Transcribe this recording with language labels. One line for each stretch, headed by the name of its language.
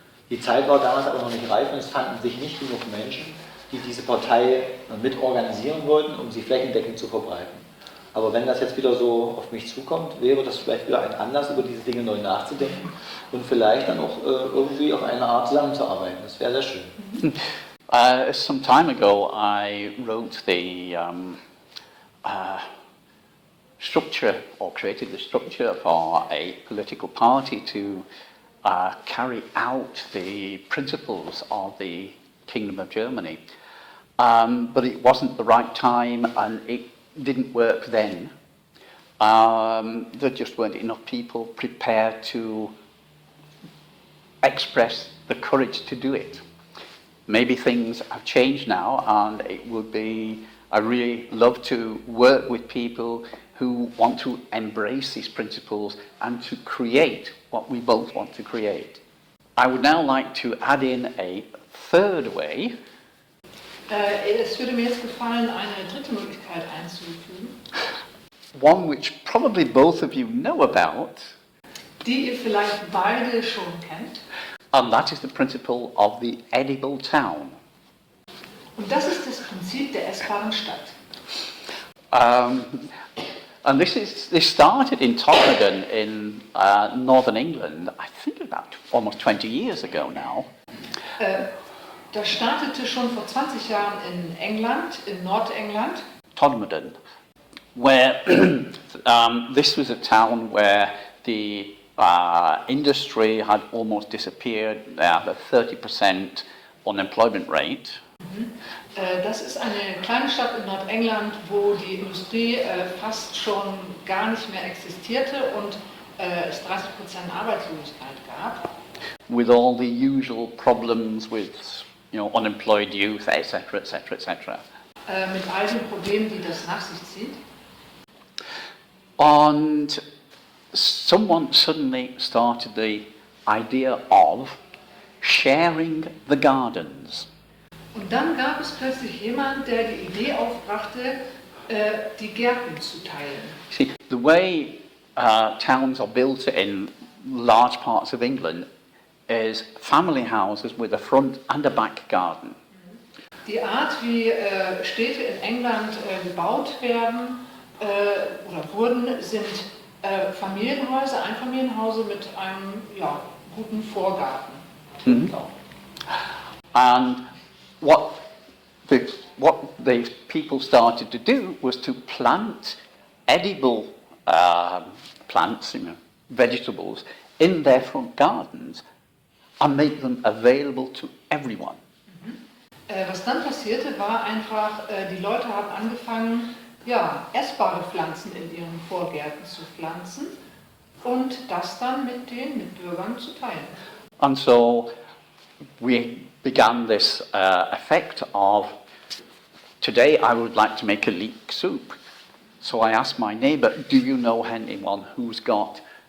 German: Die Zeit war damals aber noch nicht reif und es fanden sich nicht genug Menschen, die diese Partei mit organisieren wollten, um sie flächendeckend zu verbreiten. Aber wenn das jetzt wieder so auf mich zukommt, wäre das vielleicht wieder ein Anlass, über diese Dinge neu nachzudenken und vielleicht dann auch irgendwie auf eine Art zusammenzuarbeiten. Das wäre sehr schön.
English: Some time ago I wrote the structure, or created the structure for a political party to carry out the principles of the Kingdom of Germany. But it wasn't the right time, and it didn't work then. There just weren't enough people prepared to express the courage to do it. Maybe things have changed now, and it would be, I really love to work with people who want to embrace these principles and to create what we both want to create. I would now like to add in a third way.
German: Es würde mir jetzt gefallen, eine dritte Möglichkeit einzufügen.
English: One which probably both of you know about.
German: Die ihr vielleicht beide schon kennt.
English: And that is the principle of the edible town.
German: Und das ist das Prinzip der essbaren Stadt.
English: And this started in Tottenham in northern England, I think about almost 20 years ago now.
German: Das startete schon vor 20 Jahren in England, in Nordengland.
English: Todmorden, where this was a town where the industry had almost disappeared. They had a 30% unemployment rate.
German: Das ist eine kleine Stadt in Nordengland, wo die Industrie fast schon gar nicht mehr existierte und es 30% Arbeitslosigkeit gab.
English: With all the usual problems with unemployed youth, etc., etc., etc.
German: Mit all den Problemen, die das nach sich zieht.
English: And someone suddenly started the idea of sharing the gardens.
German: Und dann gab es plötzlich jemand, der die Idee aufbrachte, die Gärten zu teilen.
English: See, the way towns are built in large parts of England is family houses with a front and a back garden.
German: Die Art, wie Städte in England gebaut werden oder wurden, sind Familienhäuser, Einfamilienhäuser mit einem guten Vorgarten.
English: And what the people started to do was to plant edible plants, vegetables, in their front gardens and make them available to everyone.
German: Was dann passierte, war einfach, die Leute haben angefangen, essbare Pflanzen in ihren Vorgärten zu pflanzen und das dann mit den Mitbürgern zu teilen.
English: And so we began this effect of, today I would like to make a leek soup. So I asked my neighbour, do you know anyone who's got